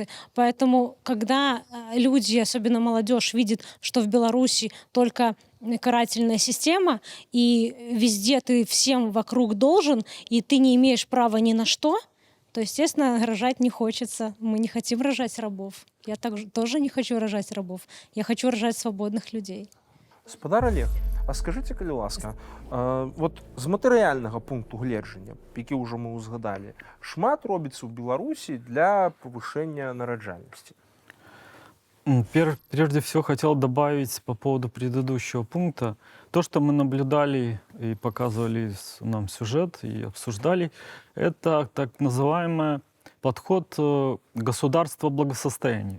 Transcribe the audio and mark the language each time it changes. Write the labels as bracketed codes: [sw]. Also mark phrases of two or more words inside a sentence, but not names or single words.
[ru] Поэтому, когда люди, особенно молодежь, видят, что в Беларуси только карательная система, и везде ты всем вокруг должен, и ты не имеешь права ни на что, то, естественно, рожать не хочется. Мы не хотим рожать рабов. Я тоже не хочу рожать рабов. Я хочу рожать свободных людей. [be] Спадар Олег, а скажыце, калі ласка, вот з матэрыяльнага пункту гледжання, які ўжо мы ўзгадалі, шмат робіцца ў Беларусі [ru] для повышения [be] нараджальности? [ru] Прежде всего хотел добавить по поводу предыдущего пункта. То, что мы наблюдали и показывали нам сюжет и обсуждали, это так называемый подход государства благосостояния.